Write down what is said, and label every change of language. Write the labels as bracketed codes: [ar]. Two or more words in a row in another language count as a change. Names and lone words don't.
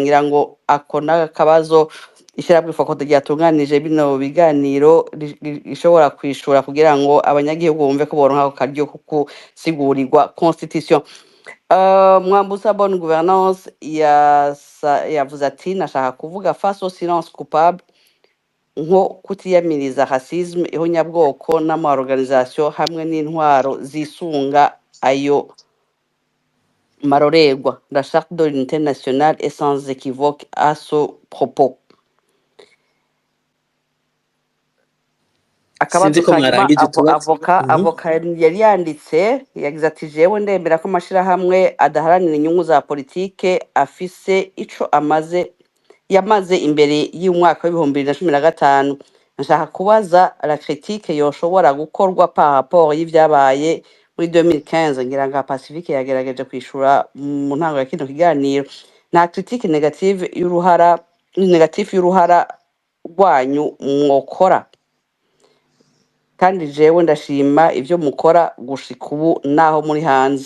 [rn] Ngira ngo akona akabazo ishyirahamwe Fokode ryatunganije bino biganiro ishobora kwishura kugira ngo abanyagihugu bumve ko boronka ako karyo ko gusigurigwa constitution. Mwambusa [fr] bonne gouvernance [rn] yavuze ati nashaka kuvuga [fr] face au silence coupable [rn] nko kutiyamiriza racisme ihonyabwoko n'amaorganisation hamwe n'intwaro zisunga ayo marorerwa. [fr] La charte de l'unité nationale est sans équivoque à ce propos. [rn] Akabazo sinzi ko kanyuma mwarangije utubazo. avoka yari yanditse yagize ati jewe ndemera ko amashirahamwe adaharanira inyungu za politike afise ico yamaze imbere y'umwaka w'ibihumbi 2015. Nshaka kubaza [fr] la critique [rn] yoshobora gukorwa [fr] par rapport [rn] y'ivyabaye muri 2015. Ngira ngo Pacifique yagerageje kwishura mu ntango ya kino kiganiro. Nta [fr] critique negative [rn] y'uruhara rwanyu mwokora, kandi jewe ndashima ivyo mukora gushika ubu naho muri hanze.